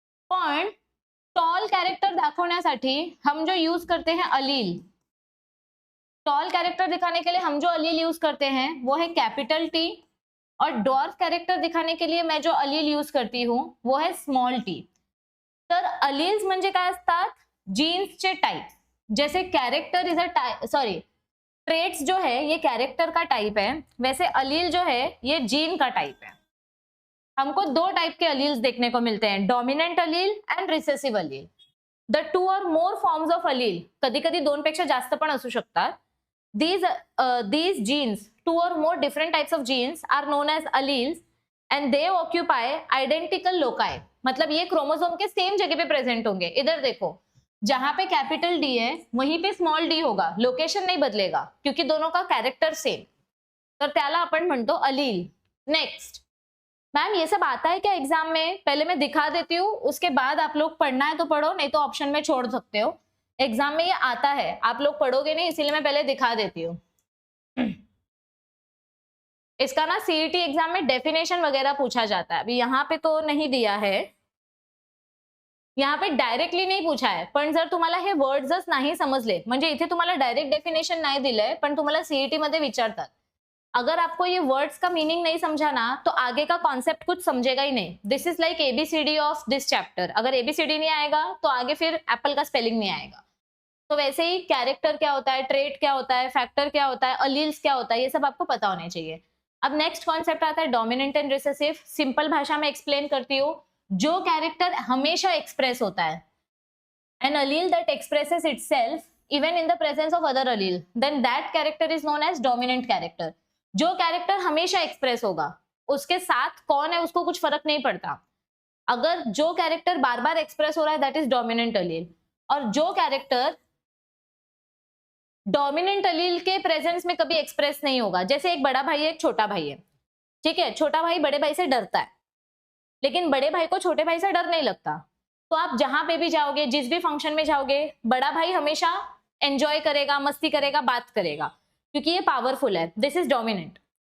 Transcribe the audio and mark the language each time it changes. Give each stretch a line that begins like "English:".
Marathi: पण tall character दाखवण्यासाठी
Hindi: हम जो यूज करते हैं अलील, टॉल कैरेक्टर दिखाने के लिए हम जो अलील यूज करते हैं वो है कैपिटल टी, और डॉर्फ कैरेक्टर दिखाने के लिए मैं जो अलील यूज करती हूँ वो है स्मॉल टी.
Marathi: तर अलील्स म्हणजे काय असतात, जीन्सचे टाइप.
Hindi: जैसे कैरेक्टर इज अ ट्रेट्स जो है ये कैरेक्टर का टाइप है, वैसे अलील जो है ये जीन का टाइप है. हमको 2 टाइप के अलील्स देखने को मिलते हैं, dominant Aleel and recessive Aleel.
English: the 2 or more forms of allele,
Marathi: कधी कधी 2 पेक्षा जास्त पण असू शकतात.
English: These genes, 2 or more different types of genes are known as alleles, and they occupy identical loci,
Hindi: मतलब ये क्रोमोसोम के सेम जगह पे प्रेजेंट होंगे। इधर देखो, जहां पे कैपिटल डी है वहीं पे स्मॉल डी होगा, लोकेशन नहीं बदलेगा क्योंकि दोनों का कैरेक्टर सेम,
Marathi: तर त्याला आपण म्हणतो अलील।
Hindi: नेक्स्ट, मैम ये सब आता है क्या एग्जाम में? पहले मैं दिखा देती हूँ, उसके बाद आप लोग पढ़ना है तो पढ़ो, नहीं तो ऑप्शन में छोड़ सकते हो। एग्जाम में ये आता है, आप लोग पढ़ोगे नहीं, इसीलिए मैं पहले दिखा देती हूँ। इसका ना सीईटी एग्जाम में डेफिनेशन वगैरह पूछा जाता है, अभी यहाँ पे तो नहीं दिया है, यहाँ पे डायरेक्टली नाही पूछा आहे,
Marathi: पण जर तुम्हाला हे वर्ड्सच नाही समजले, म्हणजे इथे तुम्हाला डायरेक्ट डेफिनेशन नाही दिलंय, पण तुम्हाला सीईटी मध्ये विचारतात।
Hindi: अगर आपको ये वर्ड्स का मीनिंग नहीं समझा ना, तो आगे का कॉन्सेप्ट कुछ समझेगा ही नहीं।
English: this is like ABCD of this chapter,
Hindi: अगर एबीसीडी नहीं आएगा तो आगे फिर एप्पल का स्पेलिंग नहीं आएगा। तो वैसे ही कैरेक्टर क्या होता है, ट्रेट क्या होता है, फैक्टर क्या होता है, अलील्स क्या होता है, ये सब आपको पता होने चाहिए। अब नेक्स्ट कॉन्सेप्ट आता है डोमिनेंट एंड रिसेसिव। सिंपल भाषा में एक्सप्लेन करती हूँ, जो कैरेक्टर हमेशा एक्सप्रेस होता है,
English: an allele that expresses itself even in the presence of other allele, then that character is known as dominant character।
Hindi: जो कैरेक्टर हमेशा एक्सप्रेस होगा, उसके साथ कौन है उसको कुछ फर्क नहीं पड़ता, अगर जो कैरेक्टर बार बार एक्सप्रेस हो रहा है
English: That is dominant allele.
Hindi: और जो कैरेक्टर डोमिनेंट अलील के प्रेजेंस में कभी एक्सप्रेस नहीं होगा, जैसे एक बड़ा भाई है एक छोटा भाई है, ठीक है, छोटा भाई बड़े भाई से डरता है, लेकिन बड़े भाई को छोटे भाई से डर नहीं लगता, तो आप जहां पे भी जाओगे, जिस भी फंक्शन में जाओगे, बड़ा भाई हमेशा एंजॉय करेगा, मस्ती करेगा, बात करेगा, क्योंकि ये पावरफुल है,
English: This is dominant.